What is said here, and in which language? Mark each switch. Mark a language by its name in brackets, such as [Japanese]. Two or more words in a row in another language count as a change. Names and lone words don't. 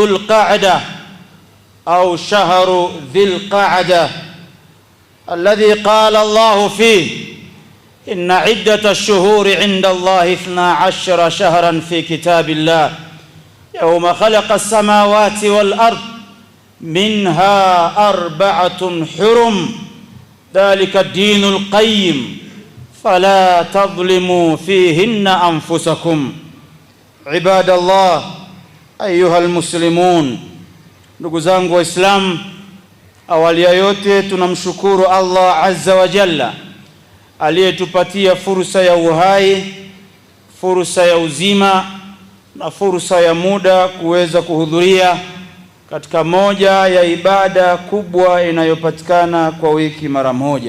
[Arabic] القعدة أو شهر ذي القعدة، الذي قال الله فيه: إن عدة الشهور عند الله 12 شهرا في كتاب الله يوم خلق السماوات والأرض منها 4 حرم ذلك الدين القيم فلا تظلموا فيهن أنفسكم. عباد الله أيها المسلمون. [Swahili] Ndugu zangu Waislamu, awali ya yote tunamshukuru [Arabic] الله عز وجل [Swahili] aliyetupatia fursa ya uhai, fursa ya uzima na fursa ya muda kuweza kuhudhuria katika moja ya ibada kubwa inayopatikana kwa wiki mara moja.